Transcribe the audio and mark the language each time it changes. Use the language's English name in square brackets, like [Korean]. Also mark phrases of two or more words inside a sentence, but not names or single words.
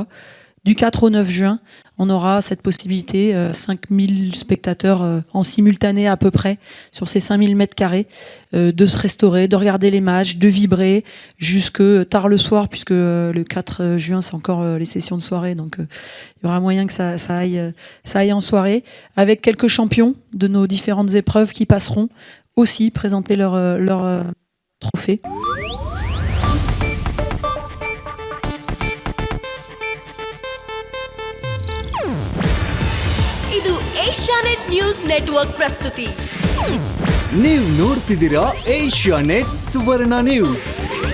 [French] Du 4 au 9 juin, on aura cette possibilité, 5000 spectateurs en simultané à peu près, sur ces 5000 mètres carrés, de se restaurer, de regarder les matchs, de vibrer jusque tard le soir, puisque le 4 juin, c'est encore les sessions de soirée, donc il y aura moyen que ça aille en soirée, avec quelques champions de nos différentes épreuves qui passeront aussi présenter leur trophée. [Kannada] ಇದು ಏಷ್ಯಾನೆಟ್ ನ್ಯೂಸ್ ನೆಟ್ವರ್ಕ್ ಪ್ರಸ್ತುತಿ. ನೀವು ನೋಡ್ತಿದ್ದೀರಾ ಏಷ್ಯಾನೆಟ್ ಸುವರ್ಣ ನ್ಯೂಸ್.